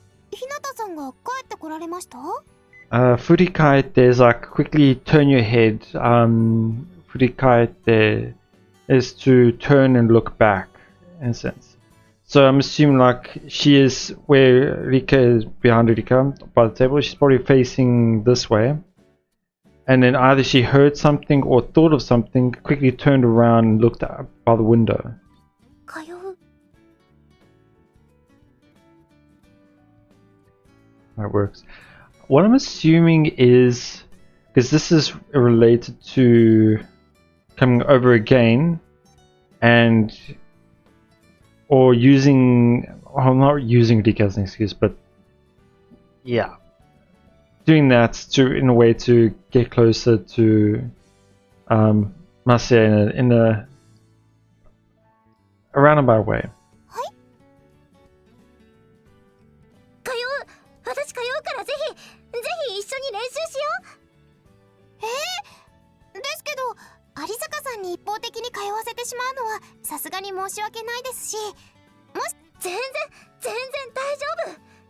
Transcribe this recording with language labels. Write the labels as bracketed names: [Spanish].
[Japanese] 日向さんが帰ってこられました？ [English] 振り返って is like quickly turn your head. 振り返って is to turn and look back in a sense. So I'm assuming like she is where Rika is behind Rika by the table. She's probably facing this way. And then either she heard something or thought of something, quickly turned around and looked up by the window. [Japanese] 通う。 [English] That works. What I'm assuming is, because this is related to coming over again and or using, well, not using Rika as an excuse, but yeah, doing that to in a way to get closer to Masaya in a roundabout way. [Japanese] 通う。私通うからぜひ一緒に練習しよう。ですけど有坂さんに一方的に通わせてしまうのはさすがに申し訳ないですし、もし全然大丈夫。